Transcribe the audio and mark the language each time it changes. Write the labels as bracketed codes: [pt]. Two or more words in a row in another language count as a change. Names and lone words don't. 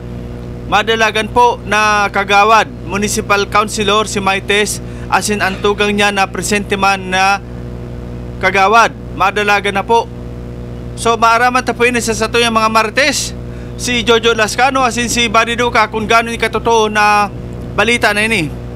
[bik] Madalagan po na kagawad, municipal councilor si Maites, asin ang tugang niya na presente man na kagawad, madalagan na po. So maaraman ta po ini sa sato yung mga Martes, si Jojo Lascano asin si Buddy Duca kung gano'n yung katotoo na balita na ini.